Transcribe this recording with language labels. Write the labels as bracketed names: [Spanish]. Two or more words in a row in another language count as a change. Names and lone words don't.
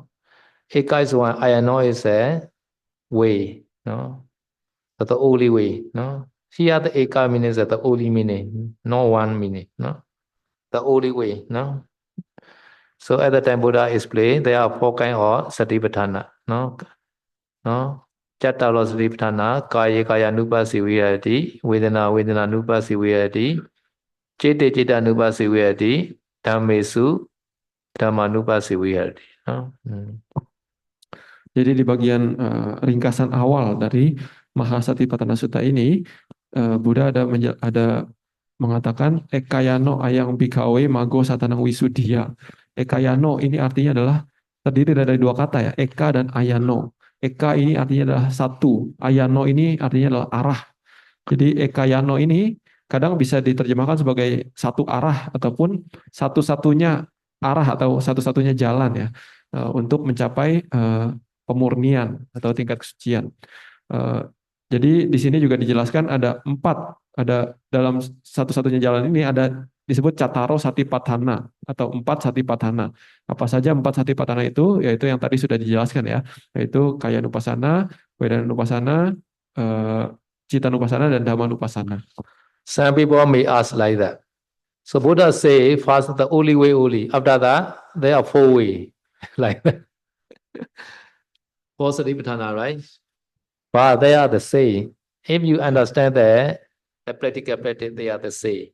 [English] Eka is one, Ayano is a way, no, but the only way, no. Here the Eka meaning is the only meaning, no one meaning, no? The only way, no? So at the time Buddha explained, there are 4 kinds of Satipatthana, no? No? [Pali] Chattalo Satipatthana, Kaya Kaya Nupasi Vihati, Vedana Vedana Nupasi Vihati, Citta Citta Nupasi Vihati, Dhammesu Dhamma Nupasi Vihati. [English] No? [Indonesian] Jadi di bagian ringkasan awal dari Mahasatipatthana Sutta ini, Buddha ada mengatakan [Pali] Ekayano ayang bhikkhave mago satanang wisuddhiya. [Indonesian] Ekayano ini artinya adalah terdiri dari 2 kata ya, Eka dan Ayano. Eka ini artinya adalah satu, Ayano ini artinya adalah arah. Jadi Ekayano ini kadang bisa diterjemahkan sebagai satu arah ataupun satu-satunya arah atau satu-satunya jalan ya, untuk mencapai pemurnian atau tingkat kesucian. Jadi di sini juga dijelaskan ada 4, ada dalam satu-satunya jalan ini ada disebut Cattaro Satipatthana atau 4 Satipatthana. Apa saja 4 Satipatthana itu? Yaitu yang tadi sudah dijelaskan ya, yaitu Kaya Nupassana, Vedana Nupassana, Citta Nupassana, dan Dhamma Nupassana. [English] Some people may ask like that. So Buddha say first the only way only. After that, there are 4 ways like that. 4 Satipatthana, right? But they are the same. If you understand the practical practice, they are the same.